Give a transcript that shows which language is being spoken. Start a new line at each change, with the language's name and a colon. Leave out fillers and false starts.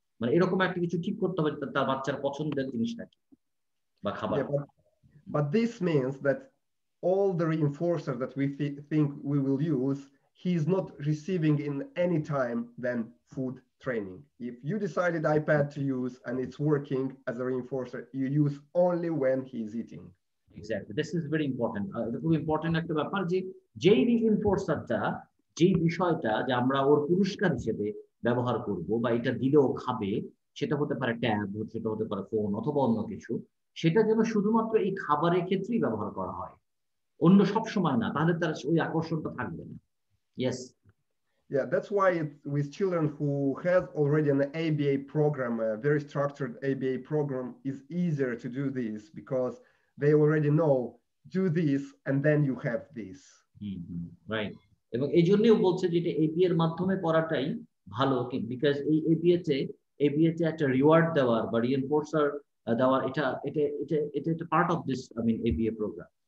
Bangla: মানে এরকম একটা কিছু ঠিক করতে হবে তার বাচ্চার পছন্দের জিনিসটা কি বা খাবার।
English: Yeah, but this means that all the reinforcer that we think we will use, he's not receiving in any time than food training. If you decided iPad to use and it's working as a reinforcer, you use only when he's eating. Exactly, this is very important.
Bangla: এটা খুব important একটা ব্যাপার যে যেই রিইনফোর্সারটা, যেই বিষয়টা যে আমরা ওর পুরস্কার হিসেবে ব্যবহার করব বা এটা দিলেও খাবে, সেটা হতে পারে ট্যাব, সেটা হতে পারে ফোন অথবা অন্য কিছু, সেটা যেন শুধুমাত্র এই খাবারের ক্ষেত্রেই ব্যবহার করা হয়, অন্য সব সময় না, তাহলে তার ওই আকর্ষণটা থাকবে না।
English: Yes. Yeah, that's why with children who have already an ABA program, a very structured ABA program, is easier to do this, because they already know, do this and then you have this. Right.
Bangla: এবং এই জন্যও বলছে যে এটা ABA এর মাধ্যমে করাটাই ভালো, বিকজ এই এবিএ তে একটা রিওয়ার্ড দেওয়ার বা রিইনফোর্সার দেওয়ার, এটা এটা এটা এটা একটা
English: part of this, I mean
Bangla: ABA programme.